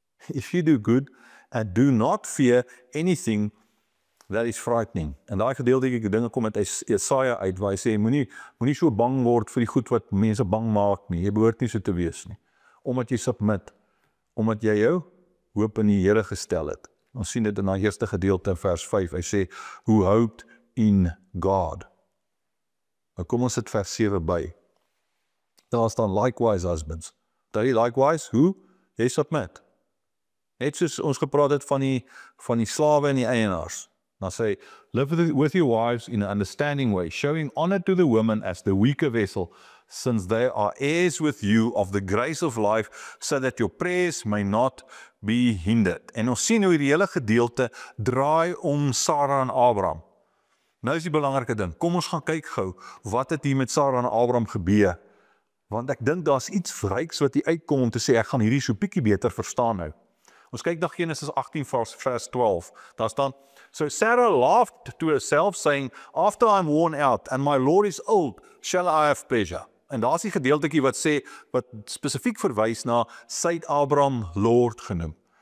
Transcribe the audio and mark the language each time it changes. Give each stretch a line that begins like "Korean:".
English: If you do good and do not fear anything that is frightening.
Afrikaans: En daai gedeeltelike dinge kom uit Jesaja uit, waar hy sê, moenie so bang word vir die goed wat mense bang maak nie, jy behoort nie so te wees nie. Omdat jy submit, omdat jy jou hoop in die Here gestel het. Ons sien dit in daai eerste gedeelte in vers 5, hy sê,
English: who hoped in God.
Afrikaans: Nou kom ons sit vers 7 by. Daar staan
English: likewise husbands.
Afrikaans: Daar likewise, hoe? Jy submit. Net soos ons gepraat het van die slawe en die eienaars.
English: Dan sê, live with your wives in an understanding way, showing honor to the women as the weaker vessel, since they are heirs with you of the grace of life, so that your prayers may not be hindered.
Afrikaans: En ons sien hoe die hele gedeelte draai om Sarah en Abraham. Nou is die belangrike ding, kom ons gaan kyk gou, wat het hier met Sarah en Abraham gebeur? Want ek dink daar's iets ryks wat hier uitkom om te sê, ek gaan hierdie so bietjie beter verstaan nou. Ons kyk na Genesis 18 vers 12. Daar staan,
English: so Sarah laughed to herself, saying, after I'm worn out and my Lord is old, shall I have pleasure?
Afrikaans: En daar is die gedeeltetjie wat sê, wat spesifiek verwys na, sy het Abraham Lord genoem.